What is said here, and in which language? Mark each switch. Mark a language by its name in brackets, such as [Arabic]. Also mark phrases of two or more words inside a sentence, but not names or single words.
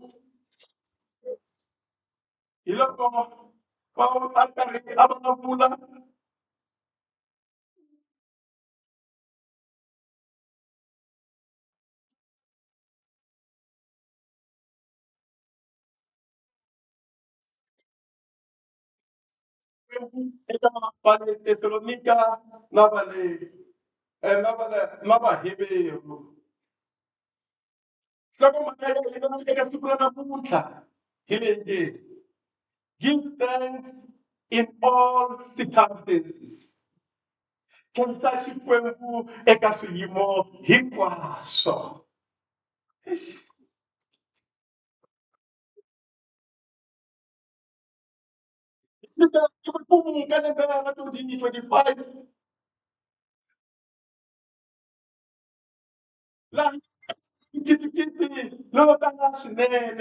[Tsonga] hi loko Paul a ri karhi a vulavula eka vale Thessalonika na Vaheberu. Nhlokomhaka ya hina eka siku ra namuntlha hi leyi, [English] give thanks in all circumstances. [Tsonga] Khensa Xikwembu eka swiyimo hinkwaswo. Fika emakumu ka lembe ra 2025 laha kitikiti lowo tala swinene.